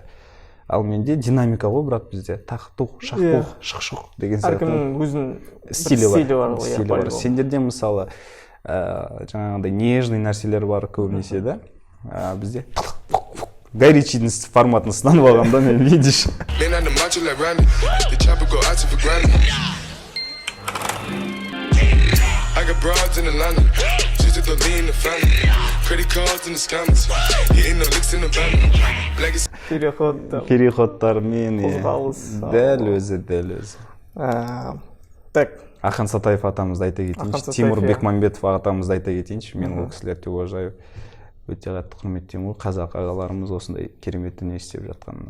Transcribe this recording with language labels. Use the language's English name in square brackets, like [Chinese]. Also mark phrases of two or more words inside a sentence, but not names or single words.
[Kazakh] Ал менде динамика ғой, бірақ бізде тақ-тұқ, шақ-тұқ, шық-шық деген сияқты. Әркімнің өзінің стилі бар. Сендерде мысалы жаңағындай нежный нәрселер бар көбінесе да. Бізде Гай Ричидің форматын сынанып алғанда мен видишь. [English] go out for granted. I got broads in Atlanta, just to throw me in the family. Credit cards in the scammers, hitting the licks in the van. Legacy. [Kazakh] Переходтармен, Қозғалыс. дәл өзі. Так. Ахан Сатаев атамызды айта кетейінші, Ахан Сатаев, Тимур иә. Бекмамбетов атамызды айта кетейінші, мен ол кісілерді уважаю. Өте қатты құрметтеймін ғой, қазақ ағаларымыз осындай керемет дүние істеп жатқанына.